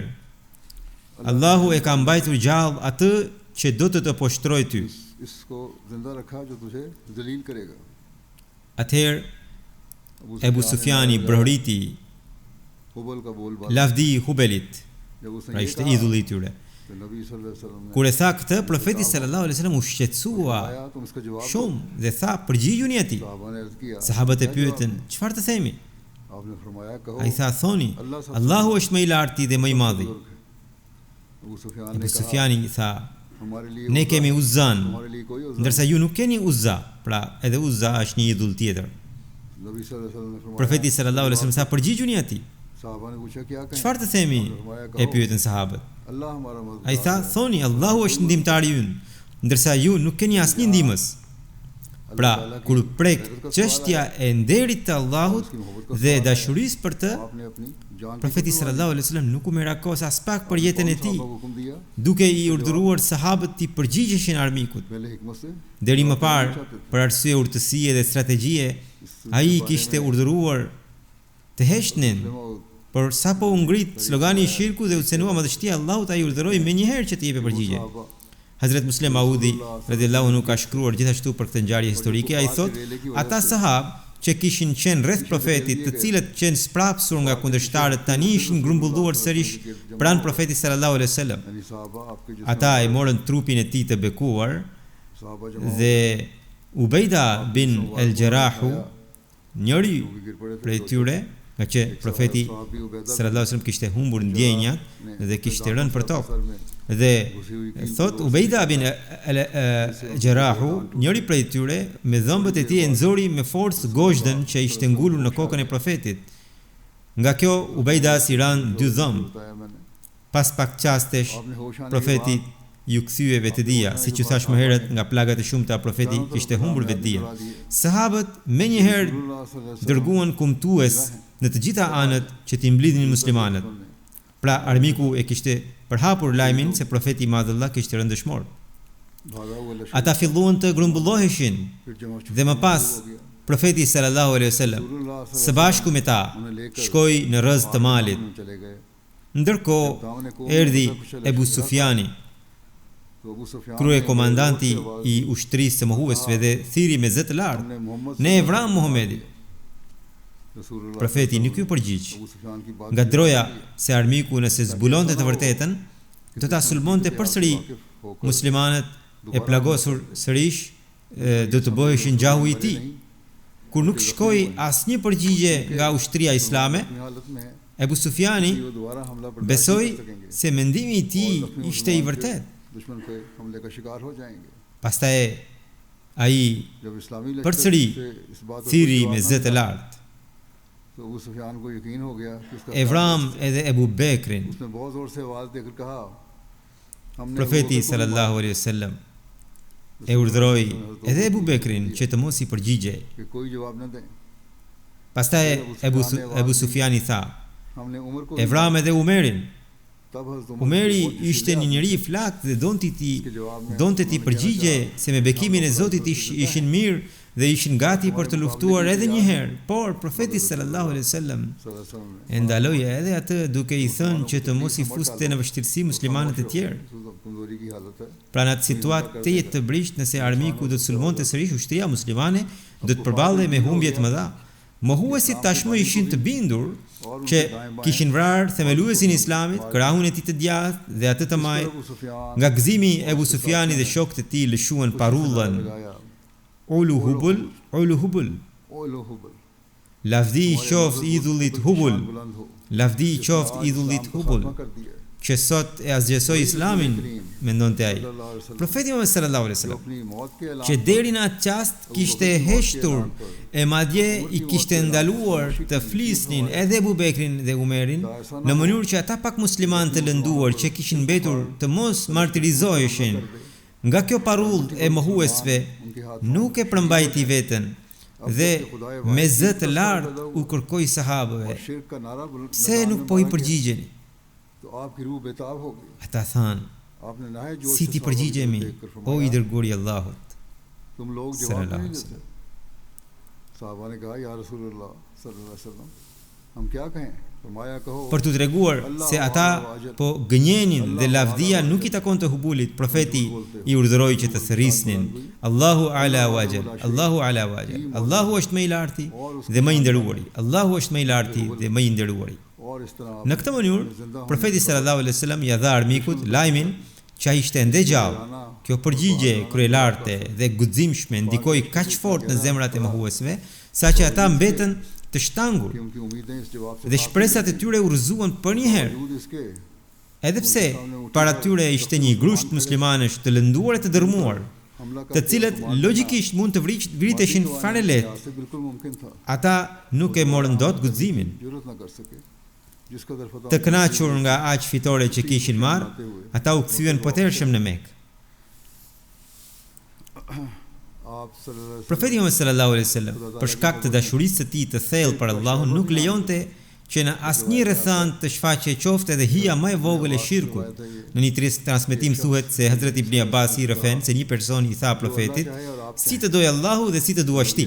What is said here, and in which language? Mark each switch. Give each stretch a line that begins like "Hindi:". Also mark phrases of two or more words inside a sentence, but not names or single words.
Albanian: Allahu e ka mbajtur gjallë atë që do të poshtroj ty. Atëherë Ebu Sufjani brohriti lavdi i Hubelit, pra ishte idhulli i tyre.
Urdu: تو نبی
Arabic: صلى الله عليه وسلم
Urdu: نے
Albanian: Kur e tha këtë, profeti
Arabic: صلى الله عليه وسلم
Albanian: u shqetësua
Urdu: آیا تم اس کا جواب دو.
Albanian: shumë dhe tha, përgjigjuni atij.
Urdu: صحابہ نے عرض کیا,
Albanian: Sahabët e
Urdu: کیا
Albanian: pyetën,
Urdu: جواب?
Albanian: çfarë të themi?
Urdu: آپ نے فرمایا کہو
Albanian: Ai tha, thoni, Allahu është më i larti dhe më i madhi.
Urdu: ابو سفیان
Albanian: Abu
Urdu: نے کہا,
Albanian: Sufjani i tha,
Urdu: ہمارے لیے
Albanian: ne kemi Uzzan,
Urdu: ہمارے لیے کوئی عزیٰ
Albanian: ndërsa ju nuk keni Uzza. Pra, edhe Uzza është një idhull tjetër.
Urdu: نہیں. نبی
Arabic: صلى الله عليه وسلم
Urdu: نے فرمایا,
Albanian: Profeti
Arabic: صلى الله عليه وسلم
Albanian: tha, përgjigjuni atij.
Urdu: صحابہ نے پوچھا کیا کہیں?
Albanian: Çfarë të themi? E pyetën sahabët.
Urdu: اللہ ہمارا مددگار
Albanian: Ai tha, thoni, Allahu është ndihmtari ynë, ndërsa ju nuk keni asnjë ndihmës. Pra, kur prek çështja e nderit të Allahut dhe dashurisë për të,
Urdu: آپ نے اپنی جان کی
Albanian: profeti
Arabic: صلى الله عليه وسلم
Albanian: nuk u merakos as pak për jetën e tij,
Urdu: صحابہ کو حکم دیا
Albanian: duke i urdhëruar sahabët të përgjigjeshin armikut.
Urdu: پہلے حکمت سے
Albanian: Deri më parë, për arsye urtësie dhe strategjie, ai kishte urdhëruar të heqnin, por sapo u ngrit slogani i shirku dhe u cenua madhështia e Allahut, ai urdhëroi menjëherë që të jepë përgjigje.
Urdu: صحابہ
Albanian: Hazrat Muslim Maudi
Arabic: رضي الله عنه
Albanian: ka shkruar gjithashtu për këtë ngjarje historike, ai thotë, ata sahabë që kishin qenë rreth profetit, të cilët qenë sprapsur nga kundërshtarët, tani ishin grumbulluar sërish pranë profetit
Arabic: صلى الله عليه وسلم.
Urdu: یعنی صحابہ آپ کے جس
Albanian: Ata e morën trupin e tij të bekuar
Urdu: صحابہ جمع
Albanian: dhe Ubejda bin El Jerahu, njëri
Urdu: گر پڑے تھے
Albanian: prej tyre, nga që profeti
Urdu: صحابی عبیدہ
Arabic: صلى الله عليه وسلم
Albanian: kishte humbur ndjenjat dhe kishte rënë për tokë.
Urdu: سر میں
Albanian: Dhe thot Ubejda bin El Jerahu, njëri prej tyre, me dhëmbët e tij e nxori me forcë gozhdën që ishte ngulur në kokën e profetit. Nga kjo Ubejda si ran dy dhëmb.
Urdu: بتایا میں نے
Albanian: Pas pak qastesh
Urdu: آپ نے ہوش آنے
Albanian: profeti ju kthye vetëdia, siç u thash më herët, nga plagat e shumta profeti kishte humbur vetëdia. Sahabët menjëherë dërguan kumtues në të gjitha anët që t'i mblidhin muslimanët. Pra armiku e kishte përhapur lajmin se profeti i Madh Allah kishte rënë dëshmor.
Urdu: بھاگا ہوا لشکر
Albanian: Ata filluan të grumbulloheshin
Urdu: پھر جمع
Albanian: dhe më pas profeti
Arabic: صلى الله عليه وسلم
Albanian: së bashku me ta shkoi në rrëz të malit.
Urdu: چلے گئے
Albanian: Ndërkohë erdhi Ebu Sufjani,
Urdu: تو ابو سفیان
Albanian: krye komandanti i ushtrisë së mohuesve dhe thiri me zë të lartë,
Urdu: نے محمد
Albanian: ne e vram Muhamedit.
Urdu: رسول اللہ
Albanian: Profeti nuk ju përgjigj.
Urdu: ابو سفیان کی بات
Albanian: Nga droja se armiku nëse zbulonte të vërtetën, do ta sulmonte përsëri muslimanët e plagosur sërish, do të bëheshin gjahu i tij. Kur nuk shkoi asnjë përgjigje nga ushtria islame,
Urdu: اپنی حالت میں ہے
Albanian: Ebu Sufjani
Urdu: کہ وہ دوبارہ حملہ برداشت
Albanian: besoi
Urdu: نہیں کر سکیں گے
Albanian: se mendimi i tij ishte i vërtet.
Urdu: دشمن کے حملے کا شکار ہو جائیں گے
Albanian: Pastaj ai
Urdu: جب اسلامی لشکر
Albanian: përsëri
Urdu: سے اس بات پر
Albanian: thiri
Urdu: کوئی
Albanian: me
Urdu: جواب
Albanian: zë
Urdu: نہ
Albanian: të
Urdu: تھا,
Albanian: lartë.
Urdu: تو ابو سفیان کو یقین ہو گیا کہ اس کا
Albanian: E vram edhe Ebu Bekrin.
Urdu: اس نے بہت زور سے آواز دے کر کہا ہم نے
Albanian: Profeti
Urdu: ابو بکر کو
Arabic: صلى الله عليه وسلم
Albanian: e urdhëroi edhe Ebu Bekrin që të mos i përgjigjej.
Urdu: کہ کوئی جواب نہ دیں
Albanian: Pastaj Ebu Sufjani tha,
Urdu: ہم نے عمر کو
Albanian: e vram edhe Umerin.
Urdu: تب حضرت عمر
Albanian: Umeri
Urdu: کو بہت
Albanian: ishte një njeri i flakt dhe
Urdu: اس کے جواب میں
Albanian: donte ti
Urdu: انہوں نے
Albanian: përgjigje
Urdu: کہنا
Albanian: se me bekimin e Zotit ishin mirë dhe ishin gati për të luftuar edhe një herë, por profeti
Arabic: صلى الله عليه وسلم
Urdu: چاہا,
Arabic: صلى الله عليه وسلم
Albanian: e ndaloi edhe atë duke i thënë që të mos i fuste në vështirësi muslimanët e tjerë.
Urdu: کمزوری کی حالت ہے
Albanian: Pra në atë situatë të jetë të brisht, nëse armiku do të sulmonte sërish ushtria muslimane, do të përballej me humbje të mëdha. Mohuesit tashmë ishin të bindur që kishin vrarë themeluesin e Islamit, krahun e tij të djathtë dhe atë të majt.
Urdu: ابو سفیان
Albanian: Nga gëzimi Ebu Sufjani dhe shokët e tij lëshuan parullën
Urdu: لگایا
Arabic: اعل هبل، اعل هبل. اعل هبل
Albanian: Lavdi i qoftë idhullit Hubul,
Urdu: بلند ہو
Albanian: lavdi i qoftë idhullit Hubul,
Urdu: خاتمہ کر دیا
Albanian: që sot e azgjësoi Islamin, mendonte ai.
Arabic: صلى الله عليه وسلم
Albanian: Profeti Muhammed
Arabic: صلى الله عليه
Urdu: جو
Albanian: wasallam,
Urdu: اپنی موت کے اعلان
Albanian: që deri në atë çast kishte heshtur e madje i kishte ndaluar të flisnin edhe Ebu Bekrin dhe Umerin, në mënyrë që ata pak musliman të lënduar që kishin mbetur të mos martirizoheshin nga kjo parull e mohuesve,
Urdu: ان کے ہاتھ
Albanian: nuk e përmbajti veten dhe me zë të lartë u kërkoi sahabëve,
Urdu: شرک کا نعرہ
Albanian: pse nuk po i përgjigjeni?
Urdu: تو آپ کی روح بیتاب ہو گئی
Albanian: Ata thanë,
Urdu: آپ نے نہائے جوش
Albanian: si
Urdu: سے
Albanian: ti
Urdu: صحابہ
Albanian: përgjigjemi,
Urdu: کو دیکھ کر
Albanian: o
Urdu: فرمایا,
Albanian: i dërguari i Allahut.
Urdu: تم لوگ جواب صلی اللہ نہیں علیہ دیتے صحابہ نے کہا
Arabic: يا رسول الله صلى الله عليه وسلم
Urdu: ہم کیا کہیں فرمایا کہو
Albanian: Për t'u treguar se ata po gënjenin dhe lavdia nuk i takon të Hubulit, profeti i urdhëroi që të thërrisnin.
Arabic: الله أعلى وأجل، الله أعلى وأجل.
Albanian: Allahu është më i larti dhe më i nderuari. Allahu është më i larti dhe më i nderuari.
Urdu: اور اور اس طرح
Albanian: Në këtë mënyrë, profeti
Arabic: صلى الله عليه وسلم
Albanian: ia dha armikut lajmin që ai ishte ende gjallë. Kjo përgjigje kryelartë dhe guximshme ndikoi kaq fort në zemrat e mohuesve, saqë ata mbetën të shtangur
Urdu: کہ ان کی امیدیں اس جواب سے
Albanian: dhe shpresat e tyre u rrëzuan për një herë.
Urdu: باوجود اس کے
Albanian: Edhe pse para tyre ishte një grusht muslimanësh të lënduar e të dërmuar,
Urdu: حملہ
Albanian: të cilët logjikisht mund të vriteshin fare lehtë,
Urdu: سے بالکل ممکن تھا
Albanian: ata nuk e morën dot guximin.
Urdu: ضرورت نہ کر سکے جس قدر فتح
Albanian: Të kënaqur nga aq fitore që kishin marrë, ata u kthyen potërshëm në Mekë.
Urdu: آپ صلی اللہ
Albanian: Profeti Muhammed
Arabic: صلى الله عليه وسلم,
Albanian: për shkak të dashurisë së tij të thellë për Allahun, nuk lejonte që në asnjë rrethant të shfaqej qoftë edhe hija më e vogël e shirkut. Në një transmetim thuhet se Hazrat Ibn Abbas i refen se një person i tha profetit, si të doj Allahu dhe si të duash ti.